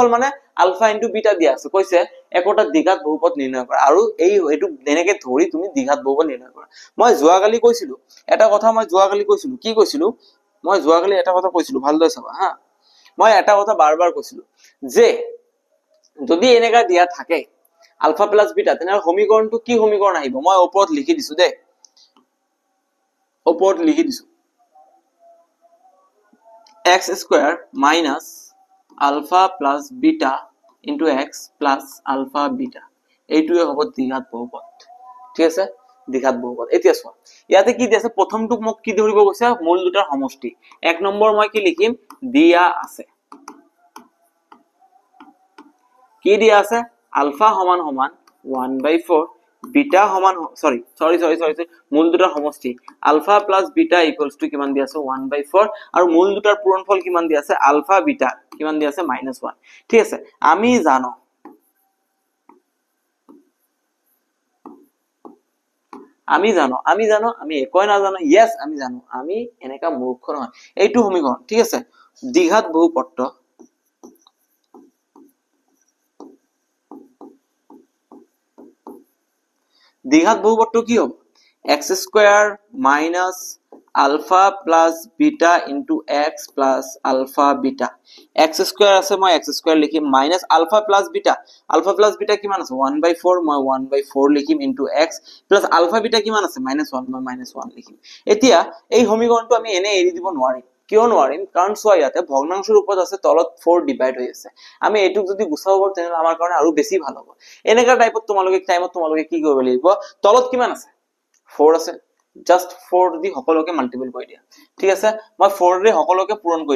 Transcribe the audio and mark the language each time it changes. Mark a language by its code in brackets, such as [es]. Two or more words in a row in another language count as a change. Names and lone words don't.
[as] মানে [en] alpha into beta [as] দিয়া আছে কৈছে একটা দ্বিঘাত বহুপদ নিৰ্ণয় কৰা আৰু এইটো এনেকে ধৰি তুমি দ্বিঘাত বহুপদ নিৰ্ণয় কৰা মই যোৱাকালি কৈছিলো এটা কথা মই যোৱাকালি কৈছিলো কি কৈছিলো মই যোৱাকালি এটা কথা কৈছিলো ভালদৰে চাবা হা মই এটা কথা বাৰবাৰ কৈছিলো যে যদি এনেকা দিয়া থাকে [en] alpha plus beta [as] তেনেহলে সমীকৰণটো কি সমীকৰণ আহিব মই ওপৰত লিখি দিছো দে ওপৰত লিখি দিছো [en] x square minus alpha plus beta into x plus alpha beta [as] এইটোৱে হ'ব দ্বিঘাত বহুপদ ঠিক আছে দ্বিঘাত বহুপদ এতিয়া চোৱা ইয়াতে কি দিছে প্ৰথমটো মোক কি ধৰিব গৈছে মূল দুটাৰ সমষ্টি এক নম্বৰ মই কি লিখিম দিয়া আছে কি দিয়া আছে আলফা সমান সমান 1/4 বিটা সমান সরি মূল দুটাৰ সমষ্টি [en] alpha plus beta equals to [as] কিমান দিয়া আছে 1/4 আৰু মূল দুটাৰ পূৰণফল কিমান দিয়া আছে [en] alpha beta [as] কিমান দিয়া আছে -1 ঠিক আছে আমি জানো আমি একই না জানো यस আমি জানো আমি এনেকা মূৰ্খ নহয় এইটো সমীকৰণ ঠিক আছে দ্বিঘাত বহুপদ দ্বিঘাত বহুপদটো কি হ'ব [en] x square minus alpha plus beta into x plus alpha beta x square [as] আছে মই [en] x square [as] লিখিম [en] minus alpha plus beta [as] কিমান আছে 1/4 মই 1/4 লিখিম [en] into x plus alpha beta [as] কিমান আছে -1 মই -1 লিখিম এতিয়া এই সমীকৰণটো আমি এনে এৰি দিব নোৱাৰিম কিয় নোৱাৰিম কাৰণ সোয়া ইয়াতে ভগ্নাংশৰ ওপৰত আছে তলত 4 ডিভাইড হৈ আছে আমি এটুক যদি গুছাব পাৰো তেনে আমাৰ কাৰণে আৰু বেছি ভাল হ'ব এনেকা টাইপত তোমালোকে কি কৰিব লাগিব তলত কিমান আছে 4 আছে জাস্ট 4 দি সকলোকে মাল্টিপল কৰি দিয়া ঠিক আছে মই 4 ৰে সকলোকে পূৰণ কৰি